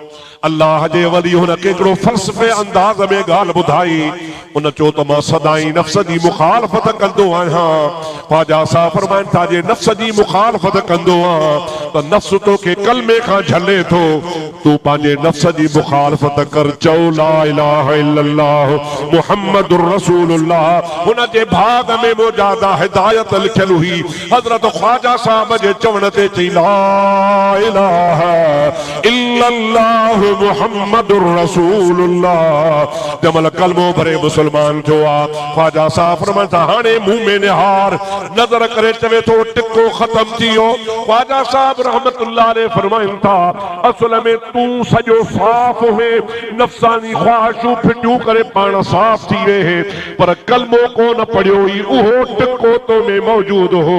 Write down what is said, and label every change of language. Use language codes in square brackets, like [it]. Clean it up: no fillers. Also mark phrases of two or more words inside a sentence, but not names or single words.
[sd] अल्लाह जे वली हुन केकड़ो फ़लसफ़े अंदाज़ में ॻाल्हि ॿुधाई, उन चयो त मां सदाई नफ्स जी मुखालफत कंदो आहियां। ख्वाजा साहब फरमाइनि था जे नफ्स जी मुखालफत कंदो आहियां त नफ्स तोखे कलमे खां झले थो, तूं पंहिंजे नफ्स जी मुखालफत कर। चओ [ar] لا إله إلا الله محمد رسول الله. [sd] हुन जे भाग में मुजादा हिदायत लिखियल हुई। हज़रत ख्वाजा साहब जे चवण ते चई [ar] لا إله إلا الله محمد رسول الله. [sd] जमल कलमो भरे मुसलमान थियो आ, ख्वाजा साहब फरमाइनि था हाणे मुंह में निहार नज़र करे चवे थो टिको ख़त्म थी वियो। ख्वाजा साहब [ar] رحمة الله عليه [sd] फरमाइनि था असल में तूं सॼो साफ़ हुए, नफ़्सानी ख्वाहिशूं फिटियूं करे पाण साफ़ थी वे, पर कलमो कोन पढ़ियो हुई, उहो टिको तो में मौजूद हो।